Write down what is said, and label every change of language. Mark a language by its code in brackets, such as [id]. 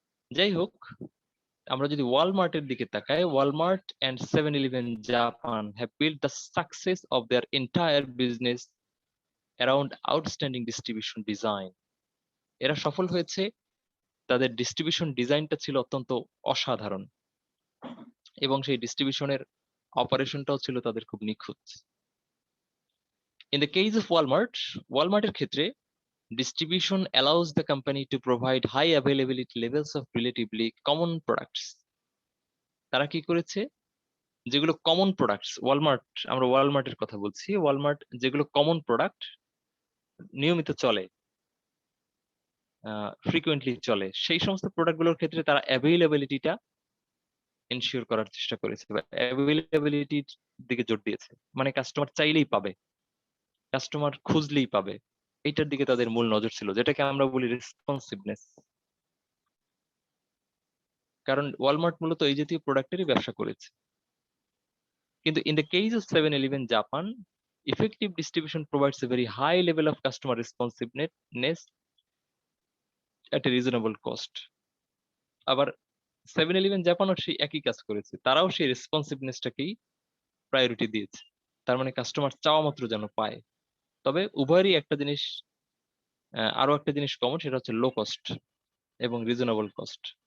[bn] যাই হোক, আমরা যদি ওয়ালমার্টের দিকে তাকাই, [en] Walmart and 7-Eleven Japan have build the success of their entire business around outstanding distribution design. [bn] এরা সফল হয়েছে, তাদের ডিস্ট্রিবিউশন ডিজাইনটা ছিল অত্যন্ত অসাধারণ এবং সেই ডিস্ট্রিবিউশনের অপারেশনটাও ছিল তাদের খুব নিখুঁত। [en] in the case of Walmart, [bn] ওয়ালমার্টের ক্ষেত্রে [en] distribution allows the company to provide high availability levels of relatively common products. [bn] তারা কি করেছে, যেগুলো কমন প্রোডাক্টস, ওয়ালমার্ট, আমরা ওয়ালমার্টের কথা বলছি, ওয়ালমার্ট যেগুলো কমন প্রোডাক্ট নিয়মিত চলে, ফ্রিকুয়েন্টলি চলে, সেই সমস্ত প্রোডাক্টগুলোর ক্ষেত্রে তারা অ্যাভেইলেবিলিটিটা এনশিওর করার চেষ্টা করেছে বা অ্যাভেইলেবিলিটির দিকে জোর দিয়েছে। মানে কাস্টমার চাইলেই পাবে, কাস্টমার খুঁজলেই পাবে, এইটার দিকে তাদের মূল নজর ছিল, যেটাকে আমরা বলি রেসপন্সিভনেস। কারণ ওয়ালমার্ট মূলত এই জাতীয় প্রোডাক্টেরই ব্যবসা করেছে। [en] কিন্তু in the case of 7-Eleven Japan, effective distribution provides a very high level of customer responsiveness at a reasonable cost. [bn] আবার 7-Eleven জাপানও সেই একই কাজ করেছে, তারাও সেই রেসপন্সিভনেসটাকেই প্রায়োরিটি দিয়েছে। তার মানে কাস্টমার চাওয়া মাত্র যেন পায়। তবে উভয়েরই একটা জিনিস, আরো একটা জিনিস কমন, সেটা হচ্ছে লো কস্ট এবং রিজনেবল কস্ট।